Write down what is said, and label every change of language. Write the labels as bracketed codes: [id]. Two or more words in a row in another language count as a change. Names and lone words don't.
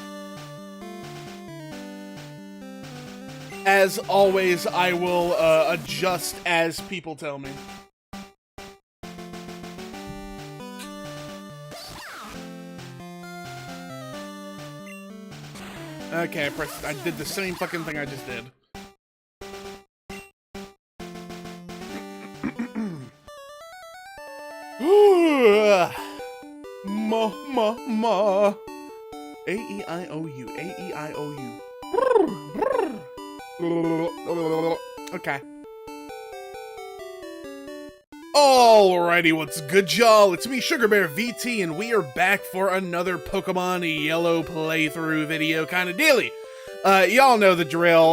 [en] As always, I will adjust as people tell me. Okay, I did the same fucking thing I just did. Ma. A-E-I-O-U. A-E-I-O-U. Okay. Alrighty, what's good, y'all? It's me, SugarBearVT, and we are back for another Pokemon Yellow playthrough video kind of dealy. Y'all know the drill.